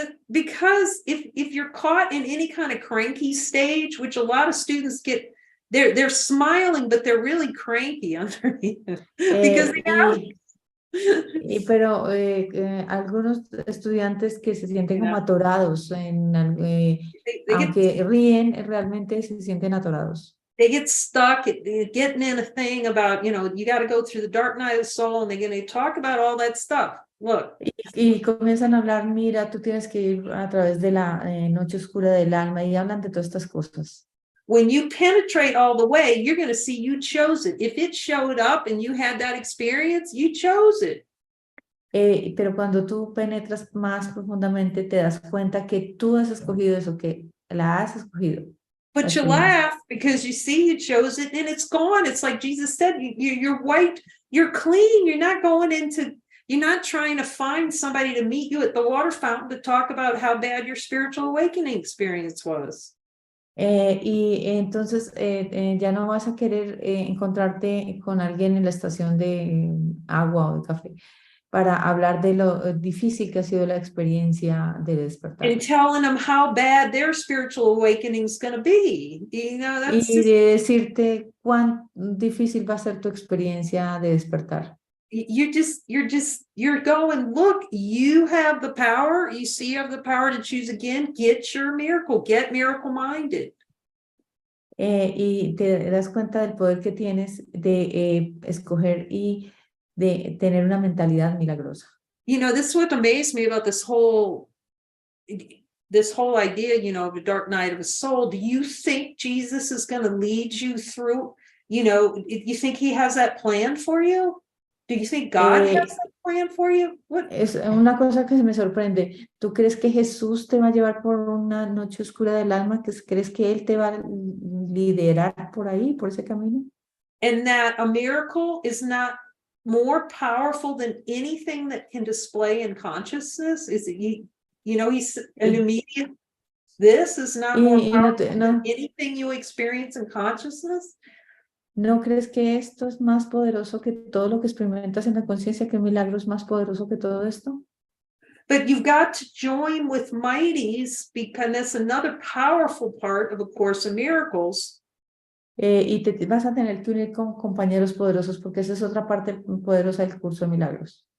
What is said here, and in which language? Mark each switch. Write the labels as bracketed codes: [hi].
[en] Because if you're caught in any kind of cranky stage, which a lot of students get, they're smiling, but they're really cranky underneath because they have, [es] Pero algunos estudiantes que se sienten como [en] Yeah. [es] atorados, [en] they get [es] aunque ríen, realmente se sienten atorados. [en] they get stuck getting in a thing about, you got to go through the dark night of the soul, and they're going to talk about all that stuff. Look, [es] Y comienzan a hablar, mira, tú tienes que ir a través de la noche oscura del alma, y hablan de todas estas cosas. [en] when you penetrate all the way, you're going to see you chose it. If it showed up and you had that experience, you chose it. [es] Pero cuando tú penetras más profundamente, te das cuenta que tú has escogido eso, que la has escogido. [en] But you laugh because you see you chose it and it's gone. It's like Jesus said, you're white, you're clean. You're not trying to find somebody to meet you at the water fountain to talk about how bad your spiritual awakening experience was. [es] Y entonces ya no vas a querer encontrarte con alguien en la estación de agua o de café para hablar de lo difícil que ha sido la experiencia de despertar. [en] And telling them how bad their spiritual awakening is going to be. That's [es] Y de decirte cuán difícil va a ser tu experiencia de despertar. [en] You're going, look, you have the power. You see, you have the power to choose again. Get your miracle, get miracle minded. Y te das cuenta del poder que tienes de escoger y de tener una mentalidad milagrosa. This is what amazed me about this whole idea, of the dark night of the soul. Do you think Jesus is going to lead you through? You think he has that plan for you? Do you think God has that plan for you? What? [es] Es una cosa que me sorprende. ¿Tú crees que Jesús te va a llevar por una noche oscura del alma? ¿Crees que Él te va a liderar por ahí, por ese camino? [en] And that a miracle is not more powerful than anything that can display in consciousness? Is it, he's an immediate, this is not more powerful than anything you experience in consciousness? [es] ¿No crees que esto es más poderoso que todo lo que experimentas en la conciencia, que el milagro es más poderoso que todo esto? [en] But you've got to join with mighties, because that's another powerful part of A Course in Miracles. [es] Y te vas a tener que unir con compañeros poderosos, porque esa es otra parte poderosa del curso de milagros.